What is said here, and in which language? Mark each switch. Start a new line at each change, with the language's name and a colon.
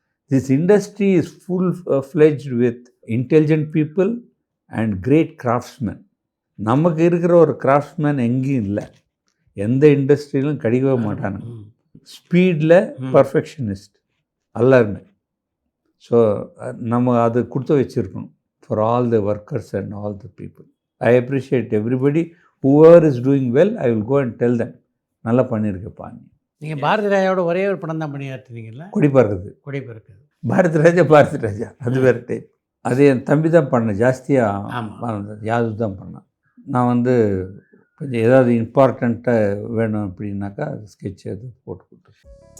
English: This industry is full fledged with intelligent people and great craftsman.
Tamil: நமக்கு இருக்கிற ஒரு craftsmen எங்கேயும் இல்லை, எந்த இண்டஸ்ட்ரியிலும் கிடைக்கவே மாட்டாங்க. ஸ்பீடில் பர்ஃபெக்ஷனிஸ்ட் எல்லாருமே. ஸோ நம்ம அது கொடுத்து வச்சுருக்கணும்
English: For all the workers and all the people. I appreciate everybody. Whoever is doing well, I will go and tell them.
Tamil: நல்லா பண்ணியிருக்கப்பா. நீங்கள் பாரதி ராஜாவோட ஒரே ஒரு படம் தான் பண்ணியாற்றுனீங்களா? கொடி பறக்குது. பாரதி ராஜா அது வேறு டைப். அது என் தம்பி தான் பண்ணேன். ஜாஸ்தியாக யாது தான் பண்ணேன். நான் வந்து கொஞ்சம் ஏதாவது இம்பார்ட்டண்ட்டாக வேணும் அப்படின்னாக்கா அது ஸ்கெட்ச் எது போட்டு கொடுத்துருக்கேன்.